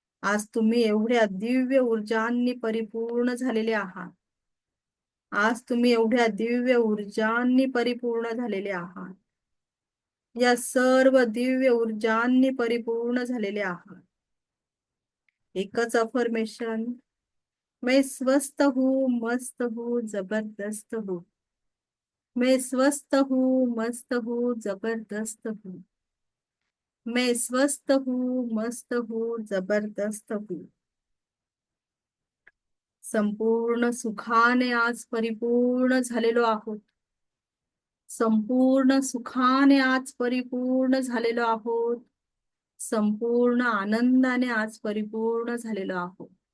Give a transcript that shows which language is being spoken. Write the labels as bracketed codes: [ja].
[mr] आज तुम्ही एवढ्या दिव्य ऊर्जांनी परिपूर्ण झालेले आहात. आज तुम्ही एवढ्या दिव्य ऊर्जांनी परिपूर्ण झालेले आहात. या सर्व दिव्य ऊर्जांनी परिपूर्ण झालेले आहात. एकच अफर्मेशन. [hi] मैं स्वस्थ हूँ, मस्त हूँ, जबरदस्त हूँ. मैं स्वस्थ हूँ, मस्त हूँ, जबरदस्त हूँ. मैं स्वस्थ हूँ, मस्त हूँ, जबरदस्त हूँ. [mr] संपूर्ण सुखाने आज परिपूर्ण झालेलो आहोत. संपूर्ण सुखाने आज परिपूर्ण झालेलो आहोत. संपूर्ण आनंदाने आज परिपूर्ण झालेलो आहोत.